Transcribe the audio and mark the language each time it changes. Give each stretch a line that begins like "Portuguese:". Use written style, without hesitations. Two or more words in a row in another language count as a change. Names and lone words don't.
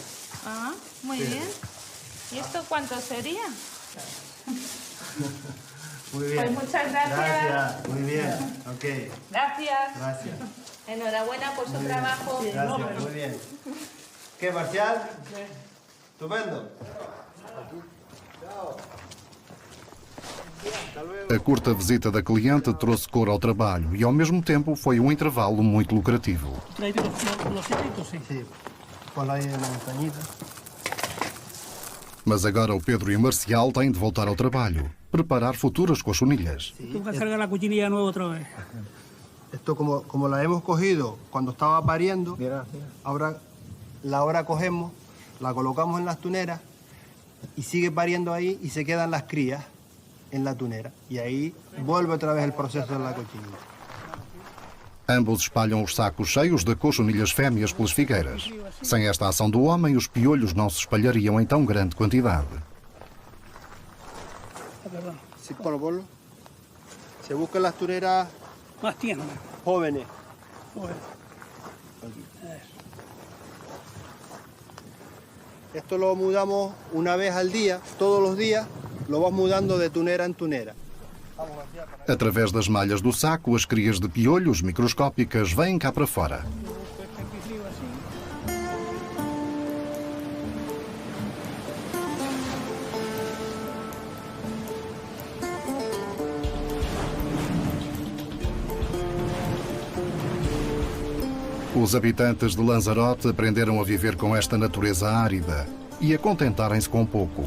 Spanish: Ah, muy bien. ¿Y esto cuánto sería? Muy bien. Pues muchas gracias. Gracias, muy bien. Ok, Gracias. gracias. Enhorabuena por su trabajo. Gracias, muy bien. ¿Qué, Marcial? Estupendo.
Portuguese: A curta visita da cliente trouxe cor ao trabalho e, ao mesmo tempo, foi um intervalo muito lucrativo.
Spanish: Los hilitos, sí. Sí, ponlo ahí en la montañita.
Portuguese: Mas agora o Pedro e o Marcial têm de voltar ao trabalho, preparar futuras cochonillas.
Spanish: Tú vas a cargar la cochinilla nueva otra vez. Esto como la hemos cogido cuando estaba pariendo, ahora cogemos, la colocamos en las tuneras y sigue pariendo ahí y se quedan las crías en la tunera. Y ahí vuelve otra vez el proceso de la cochinilla.
Portuguese: Ambos espalham os sacos cheios de cochonilhas fêmeas pelas figueiras. Sem esta ação do homem, os piolhos não se espalhariam em tão grande quantidade.
Spanish: Sí, ponlo. Se buscan las tuneras Más tierna. jóvenes. Esto lo mudamos una vez al día, todos los días, lo vas mudando de tunera en tunera.
Portuguese: Através das malhas do saco, as crias de piolhos microscópicas vêm cá para fora. Os habitantes de Lanzarote aprenderam a viver com esta natureza árida e a contentarem-se com pouco.